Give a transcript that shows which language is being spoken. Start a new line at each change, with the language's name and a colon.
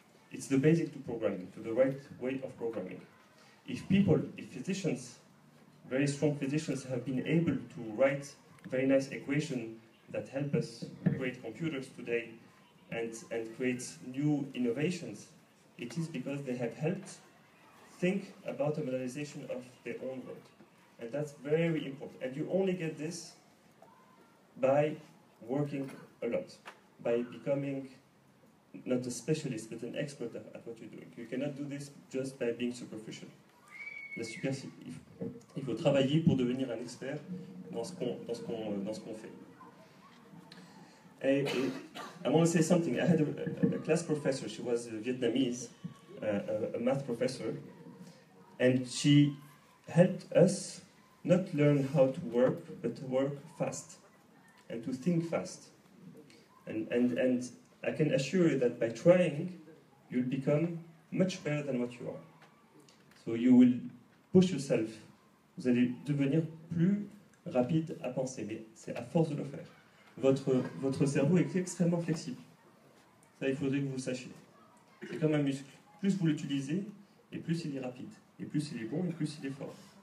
English: It's the basic to programming, to the right way of programming. If physicians, very strong physicians, have been able to write very nice equations that help us create computers today and create new innovations, it is because they have helped think about the modelization of their own world. And that's very important. And you only get this by working a lot, by becoming not a specialist, but an expert at what you're doing. You cannot do this just by being superficial.
French: Il faut travailler pour devenir un expert dans ce qu'on fait.
English: I want to say something. I had a class professor. She was Vietnamese, a math professor, and she helped us not learn how to work, but to work fast and to think fast. And I can assure you that by trying, you'll become much better than what you are. So you will push yourself.
French: Vous allez devenir plus rapide à penser, mais c'est à force de le faire. Votre cerveau est extrêmement flexible. Ça, il faudrait que vous le sachiez. C'est comme un muscle. Plus vous l'utilisez, et plus il est rapide. Et plus il est bon, et plus il est fort.